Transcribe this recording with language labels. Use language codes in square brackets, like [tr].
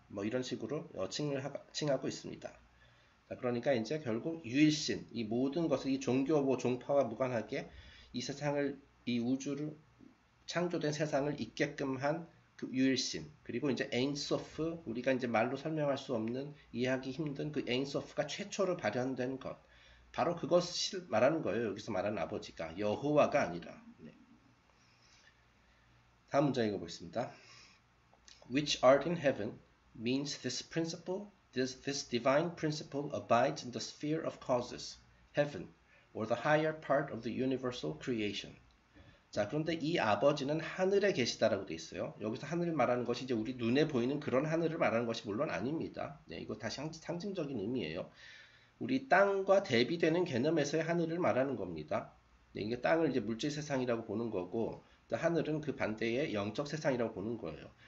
[ko] 뭐 이런 식으로 칭하고 있습니다. 자, 그러니까 이제 결국 유일신, 이 모든 것을 이 종교 뭐 종파와 무관하게 이 세상을, 이 우주를 창조된 세상을 있게끔 한 그 유일신, 그리고 이제 에인소프, 우리가 이제 말로 설명할 수 없는, 이해하기 힘든 그 에인소프가 최초로 발현된 것, 바로 그것을 말하는 거예요. 여기서 말하는 아버지가 여호와가 아니라. 네. 다음 문장 읽어보겠습니다. [en] Which art in heaven means this principle, this divine principle abides in the sphere of causes, heaven, or the higher part of the universal creation. [ko] 자, 그런데 이 아버지는 하늘에 계시다라고 돼 있어요. 여기서 하늘을 말하는 것이 이제 우리 눈에 보이는 그런 하늘을 말하는 것이 물론 아닙니다. 네, 이거 다 상징적인 의미예요. 우리 땅과 대비되는 개념에서의 하늘을 말하는 겁니다. 네, 이게 땅을 이제 물질 세상이라고 보는 거고, 또 하늘은 그 반대의 영적 세상이라고 보는 거예요.